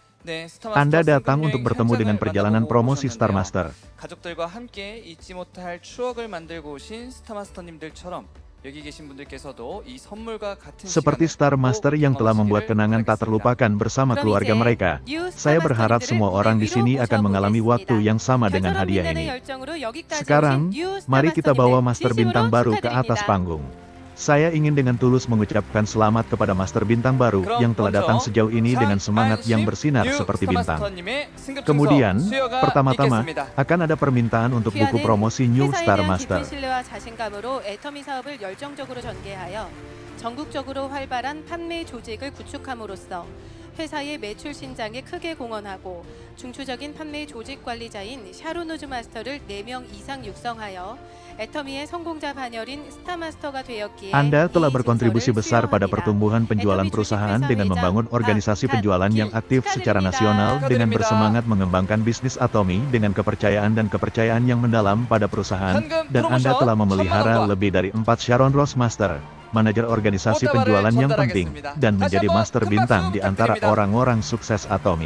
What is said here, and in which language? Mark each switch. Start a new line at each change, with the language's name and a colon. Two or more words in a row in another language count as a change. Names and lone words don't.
Indonesian: Anda datang untuk bertemu dengan perjalanan promosi Star Master.
Korean: 가족들과 함께 잊지 못할 추억을 만들고 오신 스타마스터님들처럼 여기 계신 분들께서도 이 선물과 같은
Indonesian: Seperti Star Master yang telah membuat kenangan tak terlupakan bersama keluarga mereka, saya berharap semua orang di sini akan mengalami waktu yang sama dengan hadiah ini. Sekarang, mari kita bawa Master Bintang baru ke atas panggung. Saya ingin dengan tulus mengucapkan selamat kepada Master Bintang baru yang telah datang sejauh ini dengan semangat yang bersinar seperti bintang. Kemudian, pertama-tama, akan ada permintaan untuk buku promosi New Star Master.
Korean: 전국적으로 활발한 판매 조직을 구축함으로써 회사의 매출 신장에 크게 공헌하고 중추적인 판매 조직 관리자인 샤론 우즈 마스터를 4명 이상 육성하여 애터미의 성공자 반열인 스타마스터가 되었기에
Indonesian: Anda telah berkontribusi besar pada pertumbuhan penjualan perusahaan dengan membangun organisasi penjualan yang aktif secara nasional dengan bersemangat mengembangkan bisnis Atomi dengan kepercayaan dan kepercayaan yang mendalam pada perusahaan, dan Anda telah memelihara lebih dari 4 Sharon Rose Master, manajer organisasi penjualan yang penting, dan menjadi Master Bintang di antara orang-orang sukses Atomi.